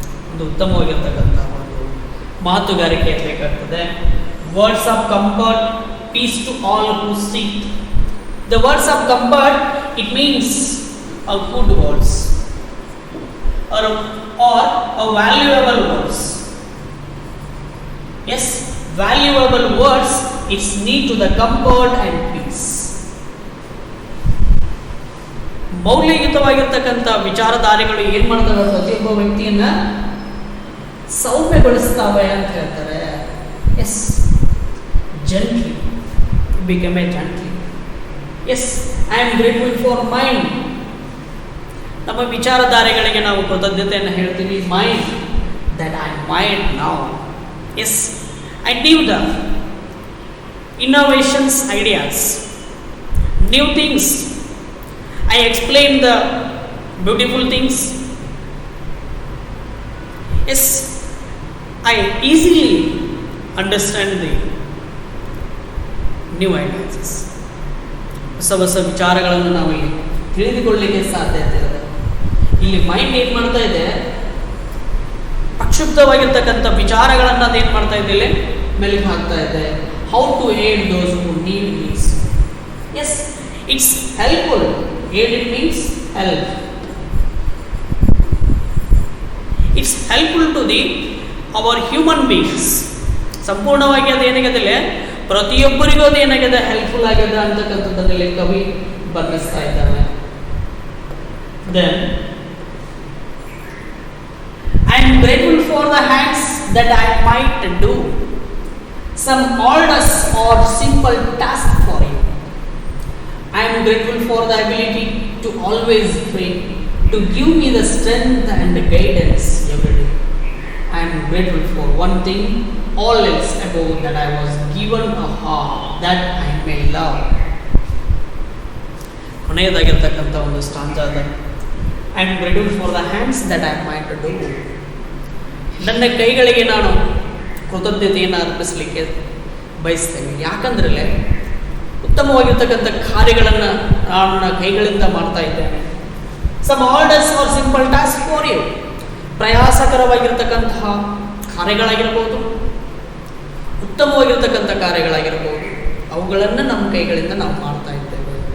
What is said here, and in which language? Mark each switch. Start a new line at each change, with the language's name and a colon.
Kannada: ಒಂದು ಉತ್ತಮವಾಗಿರ್ತಕ್ಕಂಥ ಒಂದು ಮಾತುಗಾರಿಕೆ ಬೇಕಾಗ್ತದೆ.
English: Words of comfort, peace to all who seek. The words of comfort, it means a good words are a valuable words. Yes, valuable words, it's need to the comfort and peace.
Kannada: ಮೌಲ್ಯಯುತವಾಗಿರ್ತಕ್ಕಂಥ ವಿಚಾರಧಾರೆಗಳು ಏನು ಮಾಡ್ತವೆ, ಪ್ರತಿಯೊಬ್ಬ ವ್ಯಕ್ತಿಯನ್ನ ಸೌಮ್ಯಗೊಳಿಸ್ತಾವೆ ಅಂತ ಹೇಳ್ತಾರೆ.
English: Yes, gently, become a gently. Yes, I am grateful for mind.
Kannada: ನಮ್ಮ ವಿಚಾರಧಾರೆಗಳಿಗೆ ನಾವು ಕೃತಜ್ಞತೆಯನ್ನು ಹೇಳ್ತೀವಿ.
English: Mind, that I might now. Yes, I knew the innovations, ideas, new things. I explained the beautiful things. Yes, I easily understand the new ideas.
Kannada: ಹೊಸ ವಿಚಾರಗಳನ್ನು ನಾವು ಇಲ್ಲಿ ತಿಳಿದುಕೊಳ್ಳಲಿಕ್ಕೆ ಸಾಧ್ಯತೆ ಇದೆ. ಇಲ್ಲಿ ಮೈಂಡ್ ಏನು ಮಾಡ್ತಾ ಇದೆ, ಅಕ್ಷುಬ್ಧವಾಗಿರ್ತಕ್ಕಂಥ ವಿಚಾರಗಳನ್ನು ಅದೇನು ಮಾಡ್ತಾ ಇದ್ದಿಲ್ಲ, ಮೆಲುಕು ಹಾಕ್ತಾ ಇದೆ.
English: How to aid those who need means. Yes, it's helpful. Aid it means help. It's helpful to the our human beings.
Kannada: ಸಂಪೂರ್ಣವಾಗಿ ಅದು ಏನಾಗಿದೆ, ಪ್ರತಿಯೊಬ್ಬರಿಗೂ ಅದು ಏನಾಗಿದೆ, ಹೆಲ್ಪ್ಫುಲ್ ಆಗಿದೆ ಅಂತಕ್ಕಂಥದ್ದಲ್ಲಿ ಕವಿ ಬಣ್ಣಿಸ್ತಾ ಇದ್ದಾನೆ.
English: Then I am grateful for the hands that I might do some arduous or simple task for you. I am grateful for the ability to always pray, to give me the strength and the guidance every day. I am grateful for one thing, all else above, that I was given a heart that I may love.
Kannada: ಕೊನೆಯದಾಗಿರ್ತಕ್ಕಂಥ ಒಂದು ಸ್ಟಾಂಜಾ ಅದ.
English: I am grateful for the hands that I might do.
Kannada: ನನ್ನ ಕೈಗಳಿಗೆ ನಾನು ಕೃತಜ್ಞತೆಯನ್ನು ಅರ್ಪಿಸಲಿಕ್ಕೆ ಬಯಸ್ತೇನೆ. ಯಾಕಂದ್ರೆ ಉತ್ತಮವಾಗಿರ್ತಕ್ಕಂಥ ಕಾರ್ಯಗಳನ್ನು ನಾನು ನನ್ನ ಕೈಗಳಿಂದ ಮಾಡ್ತಾ ಇದ್ದೇನೆ.
English: Some orders or simple task for you.
Kannada: ಪ್ರಯಾಸಕರವಾಗಿರ್ತಕ್ಕಂತಹ ಕಾರ್ಯಗಳಾಗಿರ್ಬೋದು, ಉತ್ತಮವಾಗಿರ್ತಕ್ಕಂಥ ಕಾರ್ಯಗಳಾಗಿರ್ಬೋದು, ಅವುಗಳನ್ನು ನಮ್ಮ ಕೈಗಳಿಂದ ನಾವು ಮಾಡ್ತಾ ಇದ್ದೇವೆ.